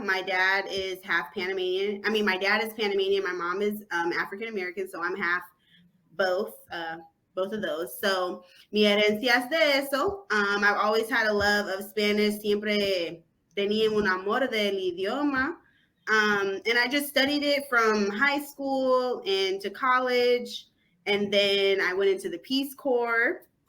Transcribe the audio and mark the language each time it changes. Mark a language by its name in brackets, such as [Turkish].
[English] My dad is half Panamanian. I mean, my dad is Panamanian. My mom is African-American, so I'm half both of those. So, [Spanish] mi herencia es de eso. [English] I've always had a love of Spanish. [Spanish] Siempre tenía un amor del idioma. [English] And I just studied it from high school and to college. And then I went into the Peace Corps.